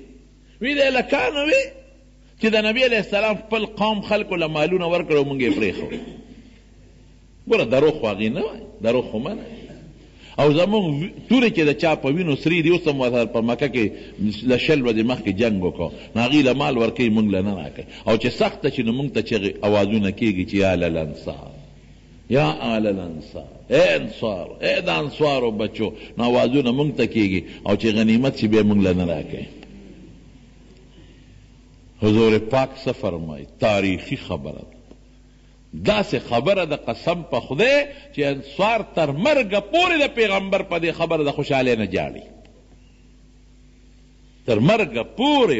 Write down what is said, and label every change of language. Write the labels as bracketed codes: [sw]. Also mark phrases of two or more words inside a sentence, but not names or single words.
[ps] وی د هلکانو وی چې د نبي [ar] علیه السلام [ps] خپل قوم خلکو له مالونه ورکړه او مونږ یې پرېښو. ګوره دروغ خو هغې نه وایي، دروغ خو منه. او زمونږ تورې چې د چا په وینو سرې دي، اوس هم ورته په مکه کې له 20 ورځې مخکې جنګ وکړو، نو هغې له مال ورکوي، مونږ له نه راکوي. او چې سخته شي نو مونږ ته چغې اوازونه کېږي چې [ar] یا الانصار، یا آل الانصار، [ps] اے انصار، اے د انصارو بچو، نو اوازونه مونږ ته کېږي. او چې غنیمت شي بیا مونږ له نه راکوي. حضور پاک څه فرمایي؟ تاریخي خبره ده، داسې خبره د قسم په خدای چې انصار تر مرګه پورې د پیغمبر په دې خبره د خوشحالۍ نه جاړي، تر مرګه پورې.